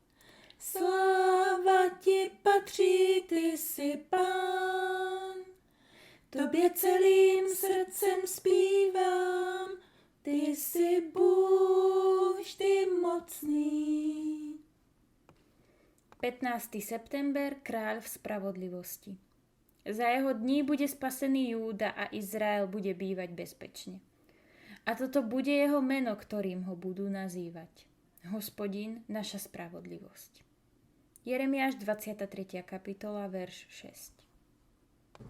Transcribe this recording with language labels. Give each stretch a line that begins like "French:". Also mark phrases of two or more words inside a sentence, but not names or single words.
Czech: Sláva ti patří, ty jsi Pán. Tobě celým srdcem zpívám. Ty jsi Bůh vždy mocný.
Slovak: 15. september, kráľ v spravodlivosti. Za jeho dní bude spasený Júda a Izrael bude bývať bezpečne. A toto bude jeho meno, ktorým ho budú nazývať. Hospodin, naša spravodlivosť. Jeremiáš 23. kapitola, verš 6.